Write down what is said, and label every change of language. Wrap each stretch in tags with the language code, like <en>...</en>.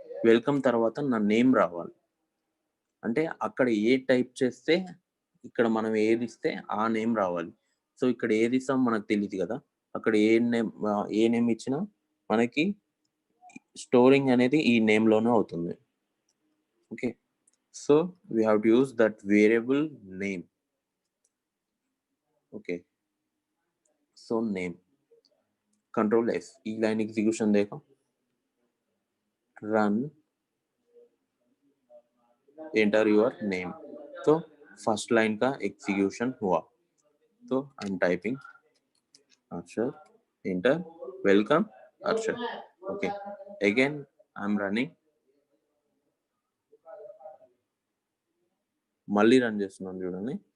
<te>Welcome తర్వాత నా name రావాలి. అంటే అక్కడ ఏ టైప్ చేస్తే ఇక్కడ మనం ఏది ఇస్తే ఆ నేమ్ రావాలి. సో ఇక్కడ ఏది ఇస్తాం మనకు తెలియదు కదా, అక్కడ ఏ నేమ్ ఇచ్చినా మనకి స్టోరింగ్ అనేది ఈ నేమ్ లోనే అవుతుంది.</te> <en>Okay, so we have to use that variable name. Okay, so name, control S, e line execution</en> <hi>देखो,</hi> <en>run, enter your name.</en> <hi>तो फर्स्ट लाइन का एग्जीक्यूशन हुआ. तो</hi> <en>I am typing</en> <hi>Arshad,</hi> <en>enter, welcome</en> <hi>Arshad.</hi> <en>Okay, again I am running,</en> <te>మళ్ళీ run చేస్తున్నాను చూడండి.</te>